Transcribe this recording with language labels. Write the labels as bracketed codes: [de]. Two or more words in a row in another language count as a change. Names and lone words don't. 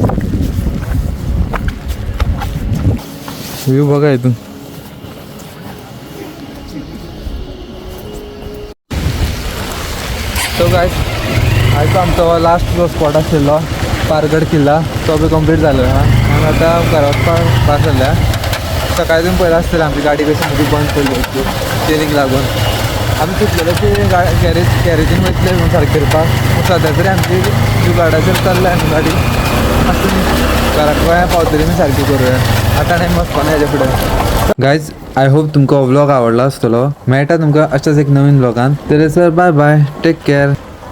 [kok] व्ह्यू बघा इथून [en] so guys [kok] आज आमचा लास्ट जो स्पॉट आशिल्लो पारगड किल्ला तो बी कंप्लीट जालो हा आमी आतां घरा वचपाक भायर सरल्या सकाळी तुम्ही पळयला आसतलें आमची गाडी कशी मदीं बंद पडली होती चेनीक लागून आमी चिंतलेले की गॅरेजीन वयतले म्हणून सारकें करपाक सद्या तरी आमची जुगाडाचेर चल्ल्या न्हू गाडी घरा गोंया पावतली आमी सारकी करूया आतां टायम वचपा ना हेज्या फुडें [en] guys I hope [kok] तुमकां हो व्लॉग आवडलो आसतलो मेळटा तुमकां अशाच एक नवीन व्लॉगान तरी सर [en] bye take care